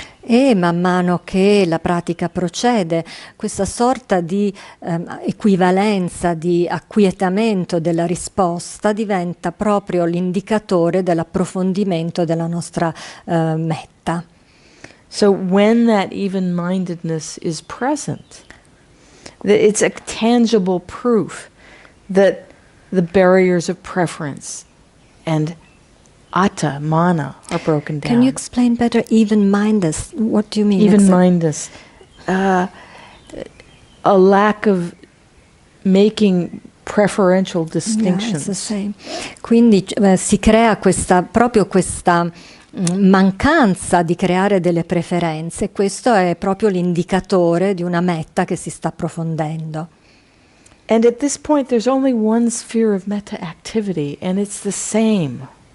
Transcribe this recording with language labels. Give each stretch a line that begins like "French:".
Italian: E man mano che la pratica procede, questa sorta di equivalenza, di acquietamento della risposta diventa proprio l'indicatore dell'approfondimento della nostra metta.
English: So when that even-mindedness is present, it's a tangible proof that the barriers of preference and atta, mana are broken down. Can you explain better even-mindedness? What do you mean? Even-mindedness. a lack of making preferential distinctions. Yes, sì.
Italian: Quindi si crea proprio questa mancanza di creare delle preferenze. Questo è proprio l'indicatore di una metta che si sta approfondendo.
English: And at this point there's only one sphere of metta activity, and it's the same.